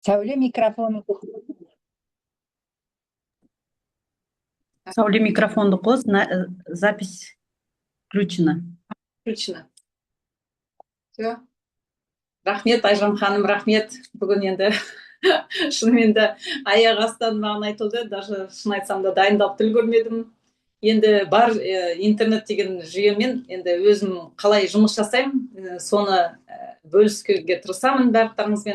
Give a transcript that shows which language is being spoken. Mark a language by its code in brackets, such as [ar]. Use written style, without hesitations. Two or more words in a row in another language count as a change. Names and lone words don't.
[kk] Сәуле микрофон. Сауле микрофонды қос, [ru] запись включена. Включена. Все. [kk] Рахмет, Айжан ханым, рахмет. Бүгін енді шынымен де аяқ астынан маған айтылды, даже шын айтсам да дайындалып үлгермедім. Енді бар интернет деген жүйемен енді өзім қалай жұмыс жасаймын, соны бөліскеге тырысамын барлықтарыңызбен.